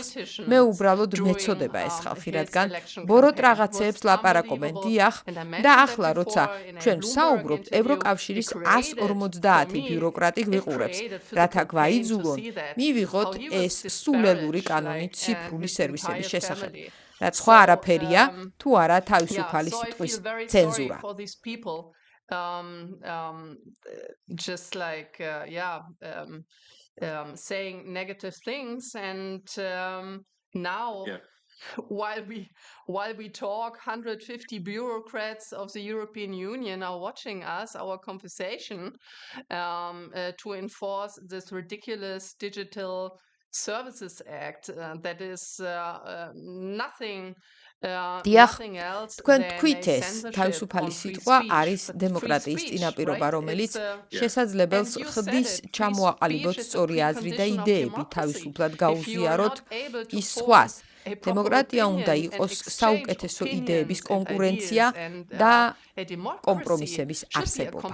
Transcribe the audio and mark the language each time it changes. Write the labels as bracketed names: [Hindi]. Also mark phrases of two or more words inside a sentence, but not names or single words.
[Georgian] მე უბრალოდ მეწოდება ეს ხალხი, რადგან ბოროტ რაღაცეებს ლაპარაკობენ, დიახ, და ახლა როცა ჩვენ ვსაუბრობთ, ევროკავშირის 150 ბიუროკრატი გვიყურებს, რათა გვაიძულონ მივიღოთ ეს სულელური კანონი ციფრული სერვისების შესახებ. რაც სხვა არაფერია, თუ არა თავისუფალი სიტყვის ცენზურა. [English] Just like saying negative things and now while we talk 150 bureaucrats of the European Union are watching us, our conversation, to enforce this ridiculous Digital Services Act that is nothing [Georgian] თქვენ თქვით ეს თავისუფალი სიტყვა არის დემოკრატიის წინაპირობა, რომელიც შესაძლებელს ხდის ჩამოაყალიბოთ სწორი აზრი და იდეები, თავისუფლად გაუზიაროთ ის სხვას. დემოკრატია უნდა იყოს საუკეთესო იდეების კონკურენცია და კომპრომისების არსებობა.